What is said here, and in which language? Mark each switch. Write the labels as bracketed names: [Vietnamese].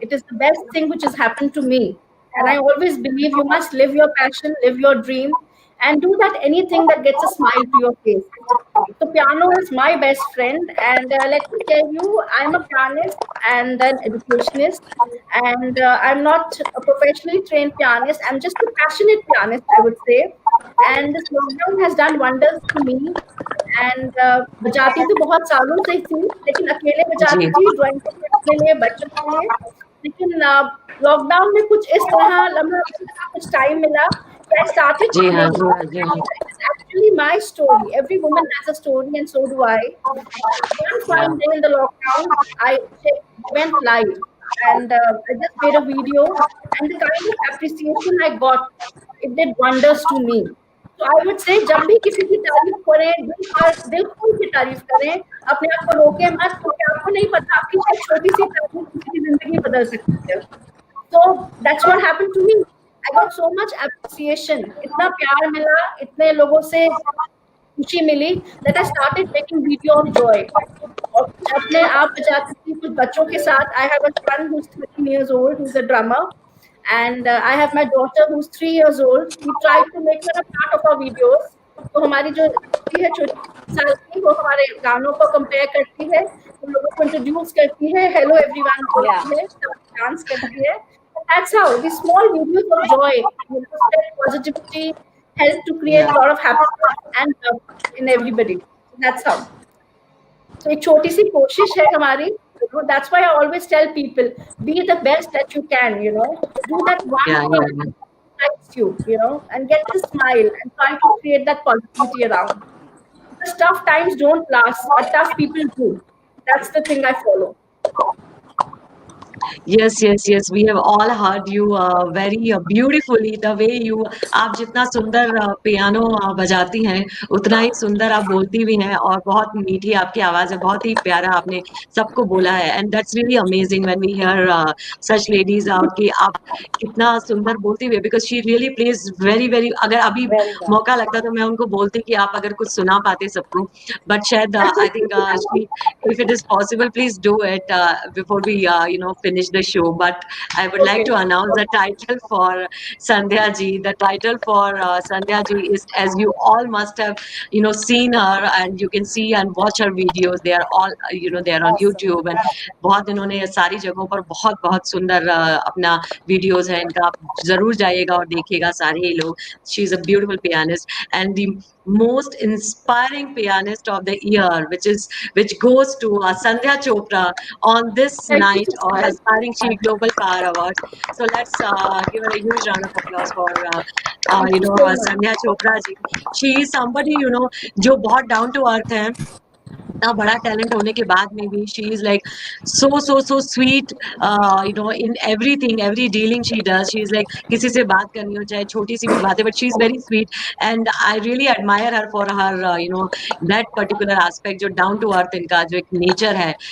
[English] It is the best thing which has happened to me. And I always believe you must live your passion, live your dream, and do that anything that gets a smile to your face. So piano is my best friend, and let me tell you, I'm a pianist and an educationist, and I'm not a professionally trained pianist. I'm just a passionate pianist, I would say. And this lockdown has done wonders to me. [Hindi] And बजाती तो बहुत सालों से ही थी, लेकिन अकेले जी बजाती थी ड्राइंग के लिए, अपने लिए, बच्चों के लिए। लेकिन लॉकडाउन में कुछ इस तरह लम्हा कुछ टाइम मिला कि [English] I started [Hindi] जी हाँ [English] playing, [Hindi] जी हाँ जी हाँ [English] and it is actually my story. Every woman has a story, and so do I. One fine day in the lockdown, went live, and I just made a video, and the kind of appreciation I got, it did wonders to me. [Hindi] तो [English] I would say [Hindi] जब भी किसी की तारीफ करें, दिल खोल के तारीफ करें, अपने आप को रोके मत, क्योंकि आपको नहीं पता आपकी शायद छोटी सी तारीफ किसी की जिंदगी बदल सकती है। [English] So that's what happened to me. I got so much appreciation. [Hindi] इतना प्यार मिला, इतने लोगों से खुशी मिली [English] that I started taking video of joy. [Hindi] और कुछ अपने आप बजाती थी कुछ बच्चों के साथ. [English] I have a son who's 13 years old, who's a drummer, and I have my daughter who's 3 years old. We try to make her a part of our videos. [Hindi] तो हमारी जो बच्ची है छोटी 3 साल की, वो हमारे गानों को कंपेयर करती है, उन लोगों को इंट्रोड्यूस करती है, [English] Hello everyone Yeah. [Hindi] बोलती है, डांस करती है. [English] That's how these small videos of joy, spread positivity, help to create Yeah. a lot of happiness and love in everybody. That's how. [Hindi] So एक छोटी सी कोशिश है हमारी. [English] That's why I always tell people, be the best that you can. Do that one Yeah, thing yeah, yeah. that excites you. And get the smile and try to create that positivity around. Because tough times don't last, but tough people do. That's the thing I follow. Yes, yes, yes. We have all heard you very beautifully. The way you, [Hindi] आप जितना सुंदर piano बजाती हैं, उतना ही सुंदर आप बोलती भी हैं और बहुत मीठी आपकी आवाज़ है. बहुत ही प्यारा आपने सबको बोला है. [English] And that's really amazing when we hear such ladies out [Hindi] कि आप कितना सुंदर बोलती हुई. [English] Because she really plays very, very. [Hindi] अगर अभी [English] Very well. [Hindi] मौका लगता तो मैं उनको बोलती कि आप अगर कुछ सुना पाते सबको. [English] But शायद I think if it is possible, please do it before we finish the show. But I would like Okay. to announce the title for Sandhya ji. The title for Sandhya ji is, as you all must have seen her, and you can see and watch her videos. They are all they are on Awesome. [Hindi] YouTube, and बहुत इन्होंने सारी जगहों पर बहुत बहुत सुंदर अपना videos है इनका. आप जरूर जाइएगा और देखिएगा सारे ही लोग. [English] She is a beautiful pianist and the most inspiring pianist of the year, which goes to Sandhya Chopra on this Thank you night so of much. Aspiring She Global Power Awards. So let's give her a huge round of applause for Thank you so much. Sandhya Chopra ji. She is somebody [Hindi] जो बहुत [English] down to earth है. [Hindi] इतना बड़ा talent होने के बाद में भी [English] She is like so sweet in everything every dealing she does. She is like [Hindi] किसी से बात करनी हो चाहे छोटी सी भी बात है [English] but she is very sweet and I really admire her for her that particular aspect जो down to earth [Hindi] इनका जो एक नेचर है.